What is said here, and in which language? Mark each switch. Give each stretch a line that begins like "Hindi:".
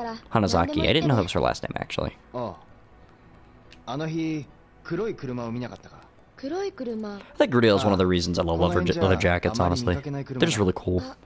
English: Hanazaki. I didn't know that was her last name, actually. Oh.
Japanese: あの日、黒い車を見なかったか。
English: I think Grudale is one of the reasons I love leather jackets, honestly. They're just really cool.